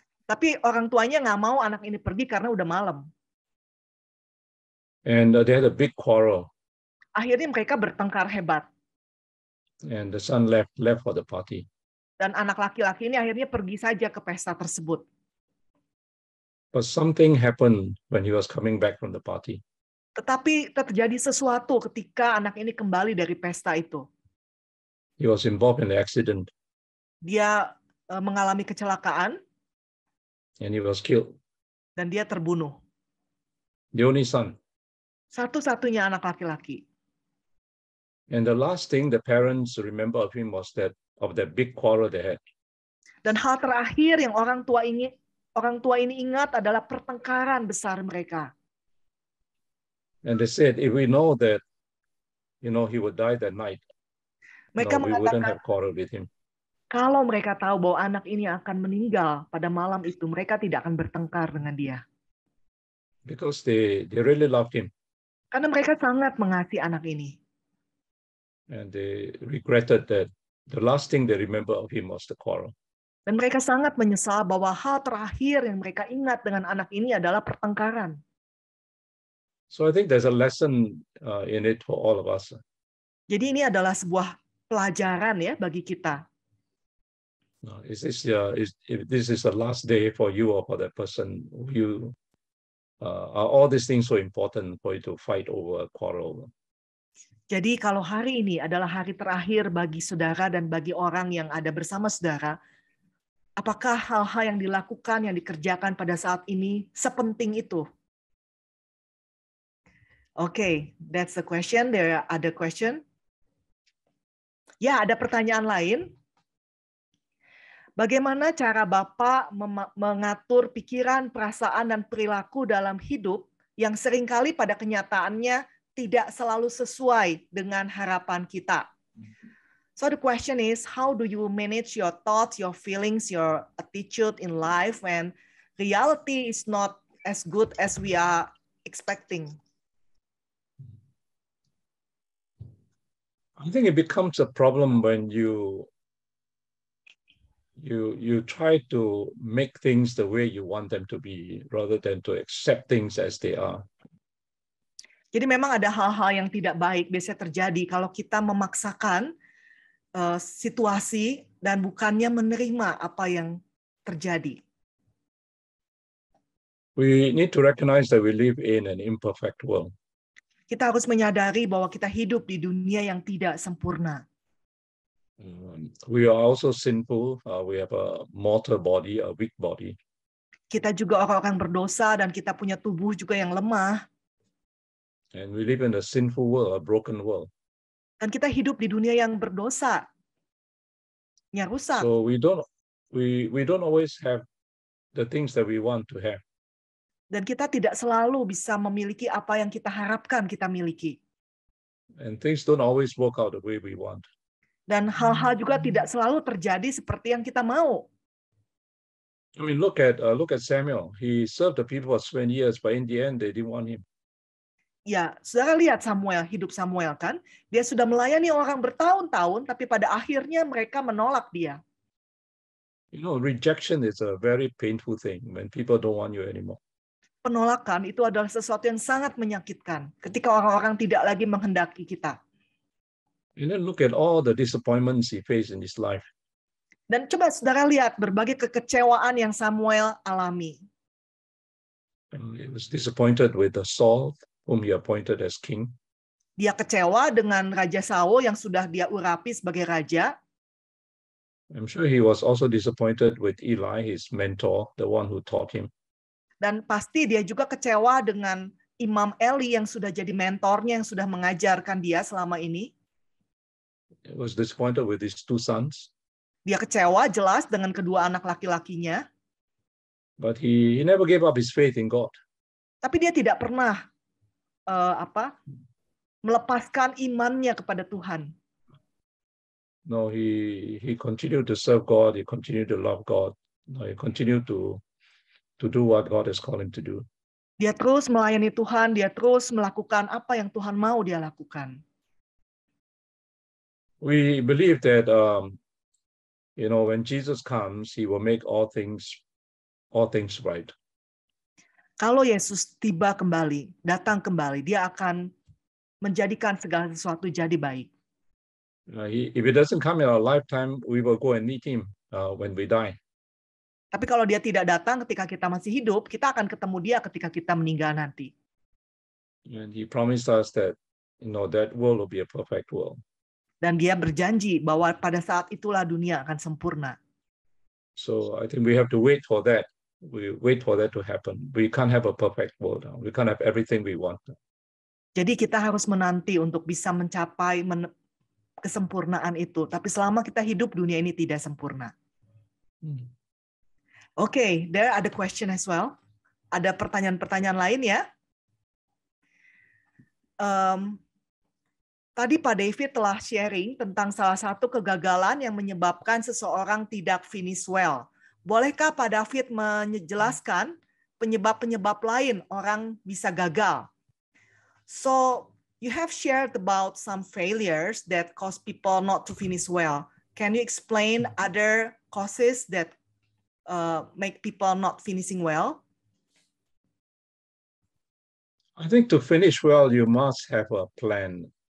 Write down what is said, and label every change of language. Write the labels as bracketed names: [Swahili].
[Indonesian] Tapi orang tuanya nggak mau anak ini pergi karena udah malam. [English] And they had a big quarrel. [Indonesian] Akhirnya mereka bertengkar hebat. [English] And the son left for the party. [Indonesian] Dan anak laki-laki ini akhirnya pergi saja ke pesta tersebut. [English] But something happened when he was coming back from the party. [Indonesian] Tetapi terjadi sesuatu ketika anak ini kembali dari pesta itu. [English] He was involved in an accident. [Indonesian] Dia mengalami kecelakaan. [English] And he was killed. [Indonesian] Dan dia terbunuh. [English] The only son. [Indonesian] Satu-satunya anak laki-laki. [English] And the last thing the parents remember of him was that big quarrel they had. [Indonesian] Dan hal terakhir yang orang tua ini ingat adalah pertengkaran besar mereka. [English] And they said, if we know that, he would die that night, we wouldn't have quarreled with him. [Indonesian] Kalau mereka tahu bahwa anak ini akan meninggal pada malam itu, mereka tidak akan bertengkar dengan dia. [English] Because they really loved him. [Indonesian] Karena mereka sangat mengasihi anak ini. [English] And they regretted that the last thing they remember of him was the quarrel. [Indonesian] Dan mereka sangat menyesal bahwa hal terakhir yang mereka ingat dengan anak ini adalah pertengkaran. [English] So I think there's a lesson in it for all of us. [Indonesian] Jadi ini adalah sebuah pelajaran ya bagi kita. [English] If this is the last day for you or for that person, are all these things so important for you to fight over a quarrel? [Indonesian] Jadi kalau hari ini adalah hari terakhir bagi saudara dan bagi orang yang ada bersama saudara, apakah hal-hal yang dilakukan, yang dikerjakan pada saat ini sepenting itu? [English] Okay, that's the question. There are other question. [Indonesian] Ya, ada pertanyaan lain. Bagaimana cara Bapak mengatur pikiran, perasaan, dan perilaku dalam hidup yang seringkali pada kenyataannya tidak selalu sesuai dengan harapan kita? [English] So the question is, how do you manage your thoughts, your feelings, your attitude in life when reality is not as good as we are expecting? I think it becomes a problem when you try to make things the way you want them to be rather than to accept things as they are. [Indonesian] Jadi memang ada hal-hal yang tidak baik biasanya terjadi kalau kita memaksakan situasi dan bukannya menerima apa yang terjadi. [English] We need to recognize that we live in an imperfect world. [Indonesian] Kita harus menyadari bahwa kita hidup di dunia yang tidak sempurna. [English] We are also sinful. We have a mortal body, a weak body. [Indonesian] Kita juga orang-orang berdosa dan kita punya tubuh juga yang lemah. [English] And we live in a sinful world, a broken world. [Indonesian] Dan kita hidup di dunia yang berdosa, yang rusak. [English] So we don't always have the things that we want to have. [Indonesian] Dan kita tidak selalu bisa memiliki apa yang kita harapkan kita miliki. [English] And things don't always work out the way we want. [Indonesian] Dan hal-hal juga tidak selalu terjadi seperti yang kita mau. [English] I mean, look at Samuel. He served the people for 20 years, but in the end, they didn't want him. [Indonesian] Ya, saudara lihat hidup Samuel kan? Dia sudah melayani orang bertahun-tahun, tapi pada akhirnya mereka menolak dia. [English] You know, rejection is a very painful thing when people don't want you anymore. [Indonesian] Penolakan itu adalah sesuatu yang sangat menyakitkan ketika orang-orang tidak lagi menghendaki kita. [English] And then look at all the disappointments he faced in his life. [Indonesian] Dan coba saudara lihat berbagai kekecewaan yang Samuel alami. [English] He was disappointed with Saul, whom he appointed as king. [Indonesian] Dia kecewa dengan Raja Saul yang sudah dia urapi sebagai raja. [English] I'm sure he was also disappointed with Eli, his mentor, the one who taught him. [Indonesian] Dan pasti dia juga kecewa dengan Imam Eli yang sudah jadi mentornya, yang sudah mengajarkan dia selama ini. [English] He was disappointed with his two sons. [Indonesian] Dia kecewa jelas dengan kedua anak laki-lakinya. [English] But he never gave up his faith in God. [Indonesian] Tapi dia tidak pernah melepaskan imannya kepada Tuhan. [English] No, he continued to serve God. He continued to love God. No, he continued to do what God has called him to do. [Indonesian] Dia terus melayani Tuhan, dia terus melakukan apa yang Tuhan mau dia lakukan. [English] We believe that when Jesus comes, he will make all things right. [Indonesian] Kalau Yesus tiba kembali, datang kembali, dia akan menjadikan segala sesuatu jadi baik. [English] If it doesn't come in our lifetime, we will go and meet him when we die. [Indonesian] Tapi kalau dia tidak datang ketika kita masih hidup, kita akan ketemu dia ketika kita meninggal nanti. [English] And he promised us that that world will be a perfect world. [Indonesian] Dan dia berjanji bahwa pada saat itulah dunia akan sempurna. [English] So I think we have to wait for that. We wait for that to happen. We can't have a perfect world. We can't have everything we want. [Indonesian] Jadi kita harus menanti untuk bisa mencapai kesempurnaan itu. Tapi selama kita hidup, dunia ini tidak sempurna. [English] Okay, there are the question as well. [Indonesian] Ada pertanyaan-pertanyaan lain ya? Tadi Pak David telah sharing tentang salah satu kegagalan yang menyebabkan seseorang tidak [English] finish well. [Indonesian] Bolehkah Pak David menjelaskan penyebab-penyebab lain orang bisa gagal? So, [English] You have shared about some failures that cause people not to finish well. Can you explain other causes that make people not finishing well? I think to finish well, you must have a plan.